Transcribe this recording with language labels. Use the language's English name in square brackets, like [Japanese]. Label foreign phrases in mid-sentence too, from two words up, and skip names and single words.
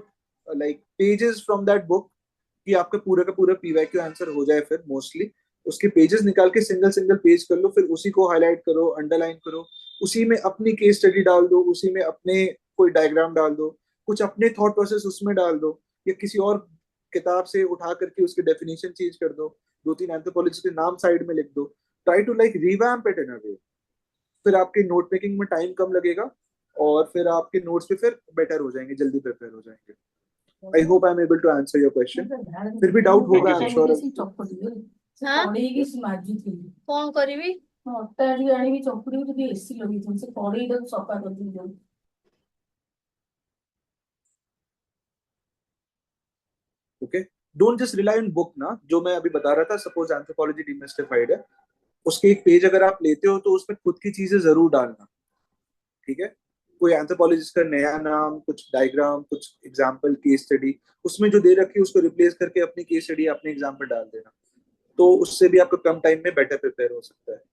[English] like pages from that book, [Hindi] कि आपका पूरा का पूरा [English] PYQ answer [Hindi] हो जाए, फिर मोस्टली उसके पेजेस निकाल के [English] single single page [Hindi] कर लो, फिर उसी को हाईलाइट करो, अंडरलाइन करो, उसी में अपनी [English] case study [Hindi] डाल दो, उसी में अपने कोई डायग्राम डाल दो, कुछ अपने [English] thought process [Hindi] उसमें डाल दो, या किसी और किताब से उठा करके उसकी [English] definition change [Hindi] कर दो, 2-3 एंथ्रोपोलॉजिस्ट के नाम साइड में लिख दो, [English] try to like revamp it in a way. [Hindi] फिर आपके [English] note making [Hindi] में टाइम कम लगेगा, और फिर आपके नोट्स भी फिर बेटर हो जाएंगे, जल्दी प्रिपेयर हो जाएंगे। [English] I hope I am able to answer your question. [Hindi] फिर भी डाउट [English] थैंक [Hindi] होगा, [English] यू I am सर। श्योर। [Hindi] हाँ कौन करीबी [Odia] ଅଟା ଟିକେ ଆଣିକି ଚକୁଡିକି ଟିକେ ଏସି ଲଗେଇଛନ୍ତି ସେ କଡେଇଟାକୁ ସଫା କରିଦେଇଛନ୍ତି। [English] okay, don't just rely on book [Hindi] ना, जो मैं अभी बता रहा था, सपोज एंथ्रोपोलॉजी डिमिस्टिफाइड है, उसके एक पेज अगर आप लेते हो तो उसमें खुद की चीजें जरूर डालना। ठीक है, कोई एंथ्रोपोलॉजिस्ट का नया नाम, कुछ डायग्राम, कुछ [English] example, case study, [Hindi] उसमें जो दे रखी है उसको रिप्लेस करके अपनी [English] case study [Hindi] अपने एग्जाम्पल डाल देना, तो उससे भी आपको कम टाइम में बेटर प्रिपेयर हो सकता है।